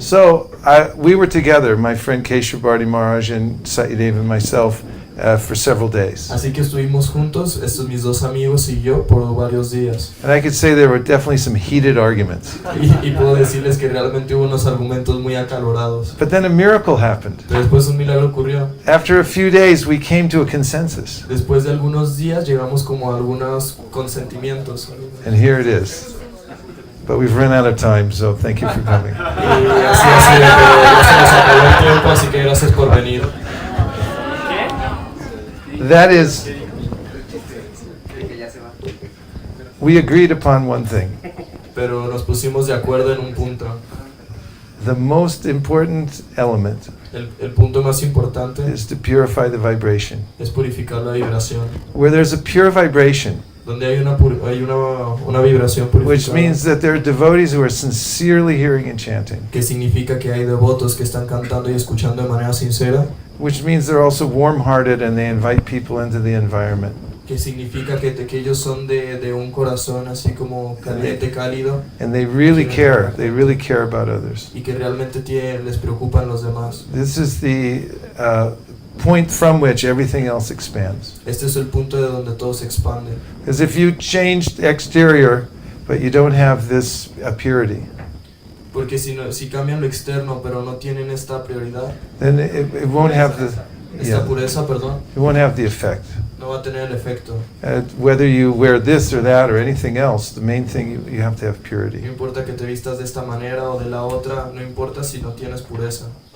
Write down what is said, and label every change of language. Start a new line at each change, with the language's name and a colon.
English: So we were together, my friend Keshava Bharti Maharaj and Satyadev and myself, for several days.
Spanish: Así que estuvimos juntos, estos mis dos amigos y yo, por varios días.
English: And I could say there were definitely some heated arguments.
Spanish: Y puedo decirles que realmente hubo unos argumentos muy acalorados.
English: But then a miracle happened.
Spanish: Pero después un milagro ocurrió.
English: After a few days, we came to a consensus.
Spanish: Después de algunos días llegamos como a algunos consentimientos.
English: And here it is. But we've run out of time, so thank you for coming.
Spanish: Y así, ya se nos acabó el tiempo, así que gracias por venir.
English: That is, we agreed upon one thing.
Spanish: Pero nos pusimos de acuerdo en un punto.
English: The most important element
Spanish: El punto más importante
English: is to purify the vibration.
Spanish: es purificar la vibración.
English: Where there's a pure vibration,
Spanish: Donde hay una vibración
English: which
Spanish: purificada,
English: means that there are devotees who are sincerely hearing and chanting,
Spanish: que significa que hay devotos que están cantando y escuchando de manera sincera,
English: which means they're also warm-hearted and they invite people into the environment.
Spanish: que significa que ellos son de un corazón así como caliente, cálido,
English: And they really care about others.
Spanish: y que realmente les preocupan los demás.
English: This is the point from which everything else expands.
Spanish: Este es el punto de donde todo se expande.
English: Because if you change the exterior, but you don't have this purity,
Spanish: Porque si cambian lo externo pero no tienen esta prioridad,
English: then it won't have the
Spanish: esta pureza, perdón,
English: it won't have the effect.
Spanish: no va a tener el efecto.
English: Whether you wear this or that or anything else, the main thing you have to have
Spanish: No
English: purity.
Spanish: importa que te vistas de esta manera o de la otra, no importa si no tienes pureza.